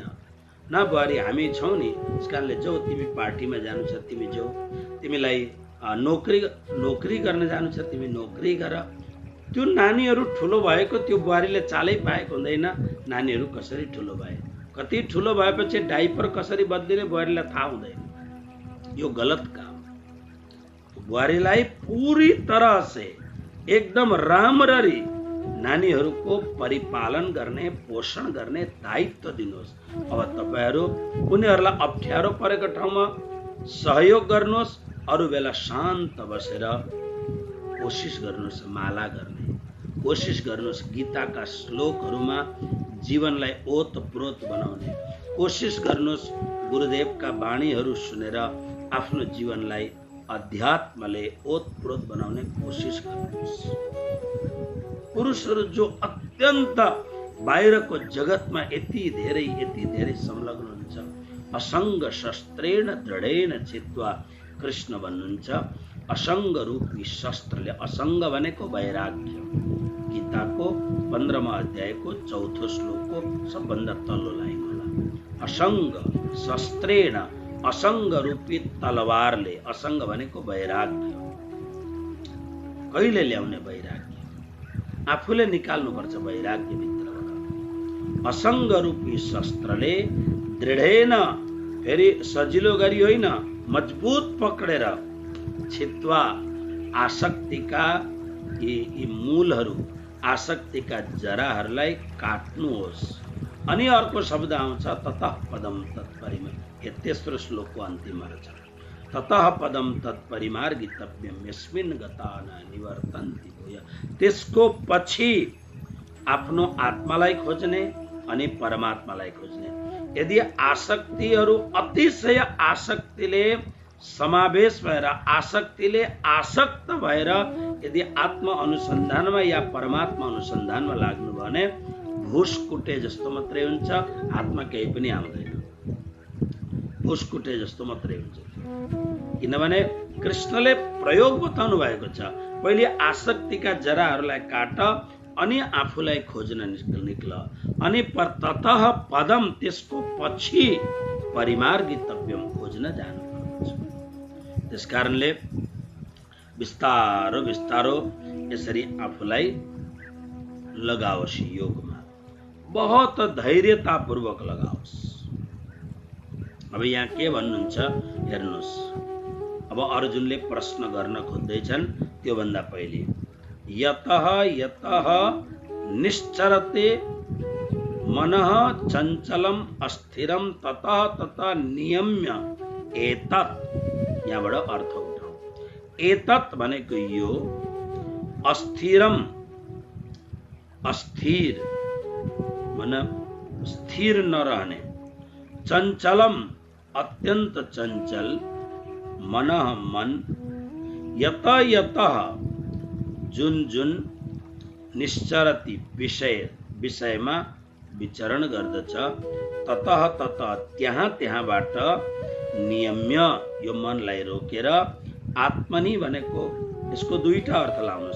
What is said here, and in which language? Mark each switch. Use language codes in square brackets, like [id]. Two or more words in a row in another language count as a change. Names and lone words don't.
[ne] न बुहारी हामी छौँ नि, त्यस कारणले जाऊ, तिमी पार्टीमा जानु छ तिमी जाऊ, तिमीलाई नोकरी गर्न जानु छ तिमी नोकरी गर। त्यो नानीहरू ठुलो भएको त्यो बुहारीले चालै पाएको हुँदैन। नानीहरू कसरी ठुलो भए, कति ठुलो भएपछि डाइपर कसरी बदलिने बुहारीलाई थाहा हुँदैन। यो गलत काम। बुहारीलाई [hi] पूरी तरह से [ne] एकदम राम्ररी नानीहरूको परिपालन गर्ने, पोषण गर्ने दायित्व दिनुहोस्। अब तपाईँहरू उनीहरूलाई अप्ठ्यारो परेको ठाउँमा सहयोग गर्नुहोस्, अरू बेला शान्त बसेर कोसिस गर्नुहोस् माला गर्ने, कोसिस गर्नुहोस् गीताका श्लोकहरूमा जीवनलाई ओतप्रोत बनाउने, कोसिस गर्नुहोस् गुरुदेवका वाणीहरू सुनेर आफ्नो जीवनलाई अध्यात्मले ओतप्रोत बनाउने कोसिस गर्नुहोस्। पुरुषहरू जो अत्यन्त बाहिरको जगतमा यति धेरै संलग्न हुन्छ, [sa] असङ्ग शस्त्रेण दृढेन चित्वा, [ne] कृष्ण भन्नुहुन्छ असङ्ग रूपी शस्त्रले। असङ्ग भनेको वैराग्य। गीताको 15वां अध्यायको 4थो श्लोकको सबभन्दा तल्लो लाइन होला। [sa] असङ्ग शस्त्रेण, [ne] असङ्ग रूपी तलवारले। असङ्ग भनेको वैराग्य। कहिले ल्याउने वैराग्य? आफूले निकाल्नुपर्छ वैराग्य भित्रबाट। असङ्ग रूपी शस्त्रले दृढेन, फेरि सजिलो गरी होइन, मजबुत पक्रेर, छित्वा, आसक्तिका यी मूलहरू, आसक्तिका जराहरूलाई काट्नुहोस्। अनि अर्को शब्द आउँछ [sa] ततः पदम तत्परिमा। [ne] तेस्रो श्लोकको अन्तिममा छ [sa] ततः पदम तत्परिमार्गितव्यम यस्मिन् गता न निवर्तन्ति भूय। [ne] त्यसको पछि आफ्नो आत्मालाई खोज्ने अनि परमात्मालाई खोज्ने। यदि आसक्तिहरू अतिशय आसक्तिले समावेश भएर, आसक्तिले आसक्त भएर यदि आत्म अनुसन्धानमा या परमात्मा अनुसन्धानमा लाग्नु भने भुसकुटे जस्तो मात्रै हुन्छ, आत्मा केही पनि आउँदैन। भुसकुटे जस्तो मात्रै हुन्छ। किनभने कृष्णले प्रयोग बताउनु भएको छ, पहिले आसक्तिका जराहरूलाई काट अनि आफूलाई खोज्न निक्ल, अनि [sa] ततः पदम, [ne] त्यसको पछि परिमार्गितव्यम, खोज्न जानुपर्छ। त्यसकारणले बिस्तारो बिस्तारो यसरी आफूलाई लगाओस् योगमा, बहुत धैर्यतापूर्वक लगाओस्। अब यहाँ के भन्नुहुन्छ हेर्नुहोस्। अब अर्जुनले प्रश्न गर्न खोज्दैछन्, त्योभन्दा पहिले [sa] यतः यतः निश्चरते मनः चञ्चलम अस्थिरम ततः ततः नियम्य एतत्। [ne] यहाँबाट अर्थ उठाऊ। एतत् भनेको यो, अस्थिरम, अस्थिर मन स्थिर नरहने, चञ्चलम अत्यन्त चञ्चल, मनः मन, [sa] यत यतः [ne] जुन जुन, निश्चरति विषयमा विचरण गर्दछ, [sa] ततः ततः [ne] त्यहाँ त्यहाँबाट, नियम्य यो मनलाई रोकेर, आत्मनि भनेको यसको दुईटा अर्थ लाउनुहोस्।